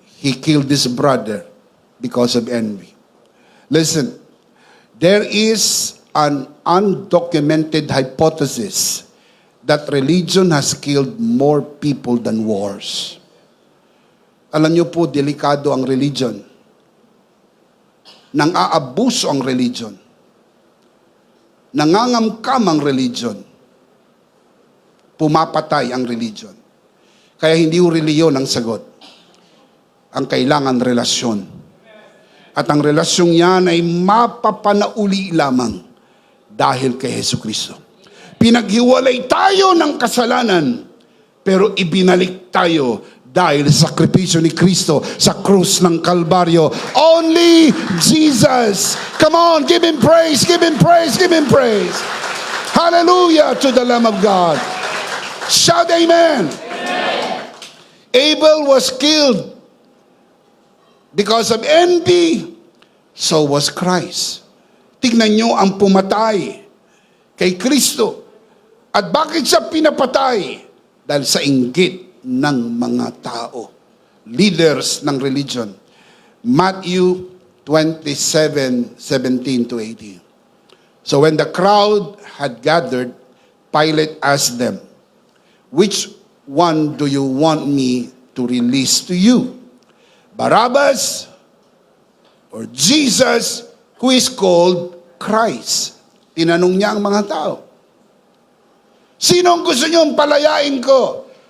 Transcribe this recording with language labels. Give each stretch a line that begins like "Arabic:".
English: He killed his brother because of envy. Listen, there is an undocumented hypothesis that religion has killed more people than wars.
Filipino: Alam niyo po, delikado ang religion. Nang-aabuso ang religion. Nangangamkam ang religion. Pumapatay ang religion. Kaya hindi ho reliyon ang sagot. Ang kailangan relasyon. At ang relasyong yan ay mapapanauli lamang dahil kay Jesucristo. Pinaghiwalay tayo ng kasalanan, pero ibinalik tayo dahil sa sakripisyo ni Kristo sa krus ng Kalbaryo.
English: Only Jesus. Come on, give Him praise, give Him praise, give Him praise. Hallelujah to the Lamb of God. Shout amen. Abel was killed because of envy. So was Christ.
Filipino: Tignan nyo ang pumatay kay Kristo. At bakit siya pinapatay? Dahil sa inggit ng mga tao.
English: Leaders ng religion. Matthew 27:17-18. So when the crowd had gathered, Pilate asked them, which one do you want me to release to you? Barabbas or Jesus, who is called Christ?
Filipino: Tinanong niya ang mga tao. Sino ang gusto niyong palayain ko?